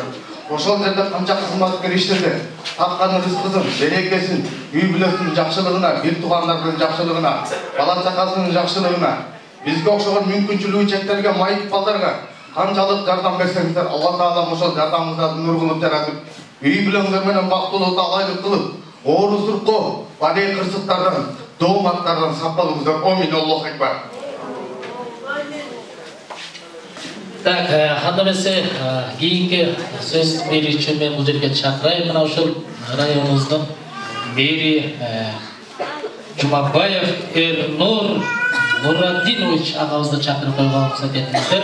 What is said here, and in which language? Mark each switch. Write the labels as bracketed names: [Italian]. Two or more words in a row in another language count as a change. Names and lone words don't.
[Kyrgyz] Ошол жерде канча кызматкер иштерде тапкан рызкысын, берекесин, үй бүлөсүнүн жакшылыгына, бир туугандардын жакшылыгына, бала чакасынын жакшылыгына, бизге окшогон мүмкүнчүлүгү чектелген майып балдарга канчалык жардам берсеңиздер, Алла Таалам ошол жардамыңыздарды нур кылып жаратып, үй бүлөңүздөр менен бактылуу алайлык кылып, оорусурукко, бадей кырсыктардан, дооматтардан сакталыңыздар. [Arabic] آمين. الله أكبر. [Kyrgyz] Так, анда эмесе кийинки сөз берүүчү мен бул жерге чакырайм. Мына ушул районубуздун мэри Жумабаев Эрнур Нурадинович агабызды чакырып койгон сатетиңиздер.